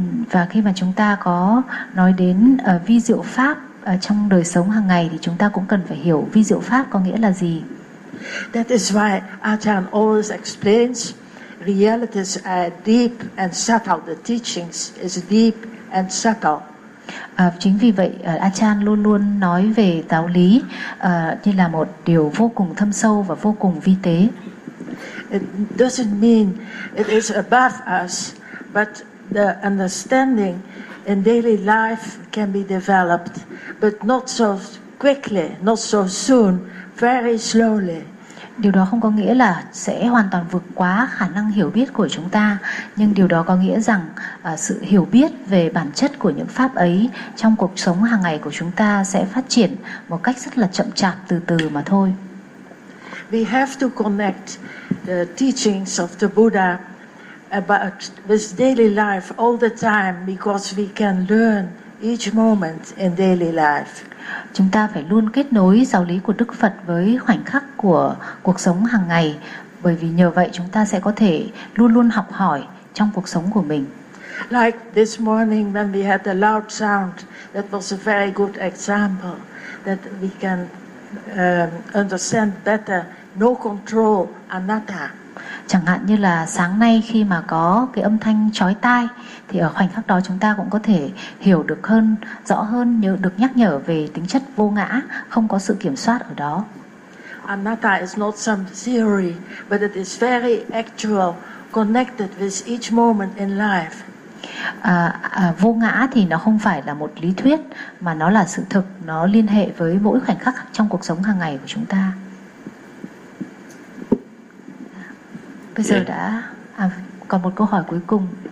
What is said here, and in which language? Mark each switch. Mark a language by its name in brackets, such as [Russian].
[Vietnamese] Và khi mà chúng ta có nói đến vi diệu pháp trong đời sống hàng ngày, thì chúng ta cũng cần phải hiểu vi diệu pháp có nghĩa là gì. [English] That is why Ajahn always explains realities are deep and subtle. The teachings is deep and subtle. [Vietnamese] Chính vì vậy Achan luôn luôn nói về giáo lý như là một điều vô cùng thâm sâu và vô cùng vi tế. [English] It doesn't mean it is above us, but the understanding in daily life can be developed, but not so quickly, not so soon, very slowly. [Vietnamese] Điều đó không có nghĩa là sẽ hoàn toàn vượt quá khả năng hiểu biết của chúng ta, nhưng điều đó có nghĩa rằng sự hiểu biết về bản chất của những pháp ấy trong cuộc sống hàng ngày của chúng ta sẽ phát triển một cách rất là chậm chạp, từ từ mà thôi. [English] We have to connect the teachings of the Buddha about this daily life all the time, because we can learn each moment in daily life. [Vietnamese] Chúng ta phải luôn kết nối giáo lý của Đức Phật với khoảnh khắc của cuộc sống hàng ngày, bởi vì nhờ vậy chúng ta sẽ có thể luôn luôn học hỏi trong cuộc sống của mình. [English] Like this morning when we had the loud sound, that was a very good example that we can understand better no control anatta. [Vietnamese] Chẳng hạn như là sáng nay khi mà có cái âm thanh chói tai, thì ở khoảnh khắc đó chúng ta cũng có thể hiểu được hơn, rõ hơn, nhớ được, nhắc nhở về tính chất vô ngã, không có sự kiểm soát ở đó. [English] Anatta is not some theory, but it is very actual, connected with each moment in life. [Vietnamese] Vô ngã thì nó không phải là một lý thuyết, mà nó là sự thực, nó liên hệ với mỗi khoảnh khắc trong cuộc sống hàng ngày của chúng ta. Bây giờ đã còn một câu hỏi cuối cùng.